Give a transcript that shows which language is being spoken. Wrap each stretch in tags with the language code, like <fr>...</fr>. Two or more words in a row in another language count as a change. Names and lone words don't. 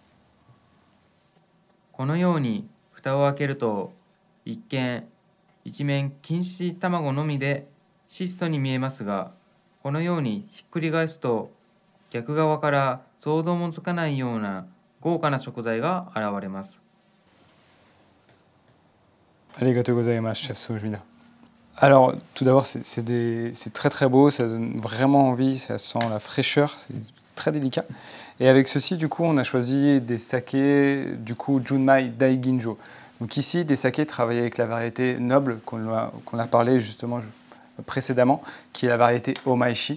<ja>このように蓋を開けると、一見一面錦糸卵のみで質素に見えますが、このようにひっくり返すと逆側から想像もつかないような豪華な食材が現れます。ありがとうございます,</ja> <fr>chef Sojuna. Alors, tout d'abord, c'est très très beau, ça donne vraiment envie, ça sent la fraîcheur, c'est très délicat. Et avec ceci, du coup, on a choisi des sakés, du coup,</fr> <ja>純米大吟醸.</ja> <fr>Donc ici, des sakés travaillés avec la variété noble qu'on a parlé justement précédemment, qui est la variété Omaishi.</fr>